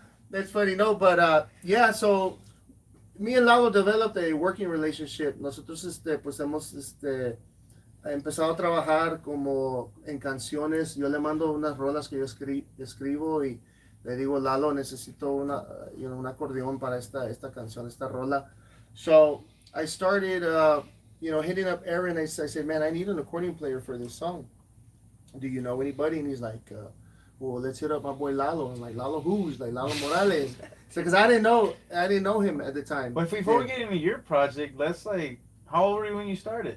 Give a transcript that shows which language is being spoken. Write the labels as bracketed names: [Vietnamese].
[English] That's funny, no, but yeah. So me and Lalo developed a working relationship. [Spanish] Nosotros, pues hemos, empezado a trabajar como en canciones. Yo le mando unas rolas que yo escribo y le digo, Lalo, necesito un acordeón para esta canción, esta rola. [English] So I started, hitting up Aaron. I said, man, I need an accordion player for this song. Do you know anybody? And he's like, well, let's hit up my boy Lalo. I'm like, Lalo who? He's like, Lalo Morales. So, because I didn't know him at the time. But before we get into your project, how old were you when you started?